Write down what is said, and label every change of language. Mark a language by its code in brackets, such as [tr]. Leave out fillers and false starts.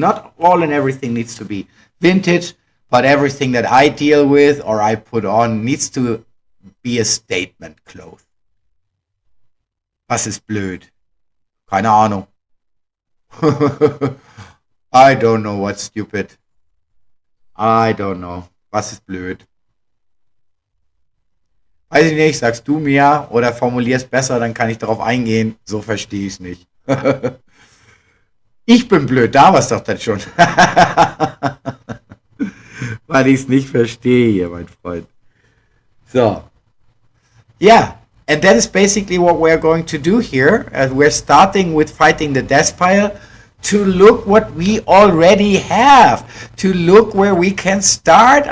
[en] Not all and everything needs to be vintage, but everything that I deal with or I put on needs to be a statement cloth. [de] Was ist blöd? Keine Ahnung. [en] I don't know what's stupid. I don't know. [de] Was ist blöd? Weiß ich nicht, sagst du mir oder formulierst besser, dann kann ich darauf eingehen. So verstehe ich es nicht. Ich bin blöd, da war's doch dann schon. Weil ich es nicht verstehe hier, mein Freund. [en] So, yeah, and that is basically what we're going to do here. We're starting with fighting the death pile to look what we already have, to look where we can start.